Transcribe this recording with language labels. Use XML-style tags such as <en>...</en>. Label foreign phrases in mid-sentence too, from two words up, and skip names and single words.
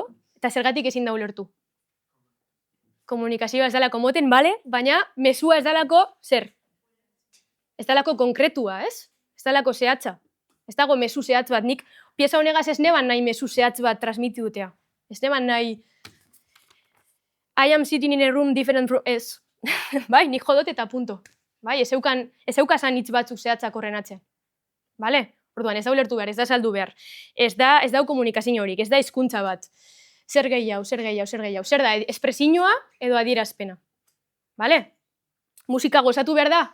<eu>Eta zergatik ezin da ulertu? Komunikazioa ez dalako moten, bale, baina mezua ez dalako zer? Ez dalako konkretua, ez? Ez dalako zehatza. Ez dago mezu zehatz bat, nik pieza honegaz ez neban nahi mezu zehatz bat transmitidutea. Ez neban nahi</eu> <en>I am sitting in a room different from...</en> <eu>Ez. Bai, nik jodot eta punto. Bai, ez eukazan hitz batzuk zehatzak horren atzean. Bale? Orduan, ez da ulertu behar, ez da saldu behar. Ez da komunikazio horik, ez da hizkuntza bat. Zer gehiago. Zer da, espresioa edo adierazpena. Bale? Musika gozatu behar da?</eu>